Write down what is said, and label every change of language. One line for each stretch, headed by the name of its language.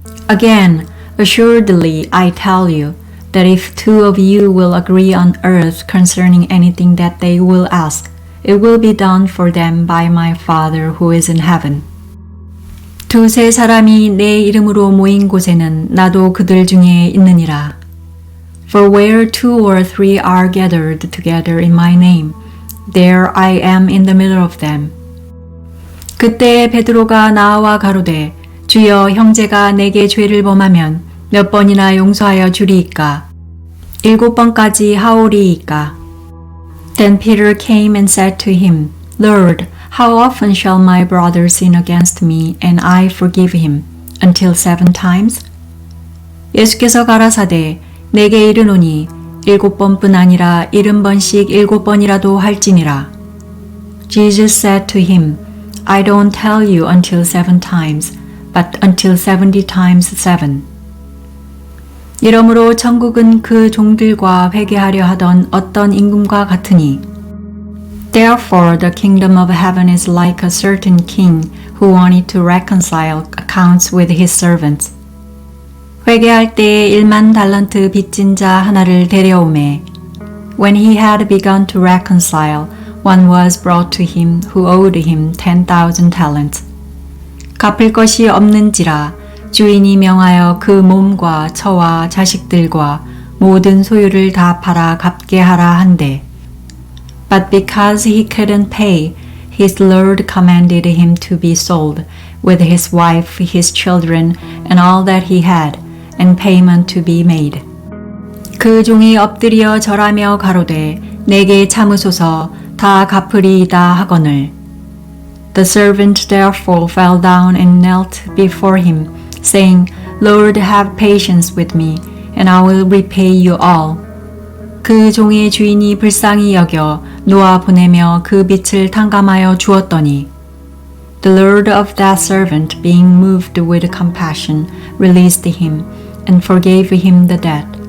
English: Again, assuredly I tell you that if 2 of you will agree on earth concerning anything that they will ask, it will be done for them by my Father who is in heaven.
Korean: 2-3 사람이 내 이름으로 모인 곳에는 나도 그들 중에 있느니라.
English: For where 2 or 3 are gathered together in my name, there I am in the middle of them.
Korean: 그때 베드로가 나와 가로되 주여 형제가 내게 죄를 범하면 몇 번이나 용서하여 주리이까? 7번까지 하오리이까?
English: Then Peter came and said to him, Lord, how often shall my brother sin against me and I forgive him? Until 7 times?
Korean: 예수께서 가라사대 내게 이르노니 7번뿐 아니라 70번씩 7번이라도 할지니라.
English: Jesus said to him, I don't tell you until 7 times, but until 70 times 7.
Korean: 이러므로 천국은 그 종들과 회개하려 하던 어떤 임금과 같으니
English: Therefore the kingdom of heaven is like a certain king who wanted to reconcile accounts with his servants.
Korean: 회개할 때에 1만 달란트 빚진 자 하나를 데려오매
English: When he had begun to reconcile, one was brought to him who owed him 10,000 talents.
Korean: 갚을 것이 없는지라 주인이 명하여 그 몸과 처와 자식들과 모든 소유를 다 팔아 갚게 하라 한대.
English: But because he couldn't pay, his lord commanded him to be sold, with his wife, his children, and all that he had, and payment to be made.
Korean: 그 종이 엎드려 절하며 가로되 내게 참으소서 다 갚으리이다 하거늘.
English: The servant therefore fell down and knelt before him, saying, Lord, have patience with me, and I will repay you all.
Korean: 그 종의 주인이 불쌍히 여겨 놓아 보내며 그 빚을 탕감하여 주었더니
English: The lord of that servant, being moved with compassion, released him and forgave him the debt.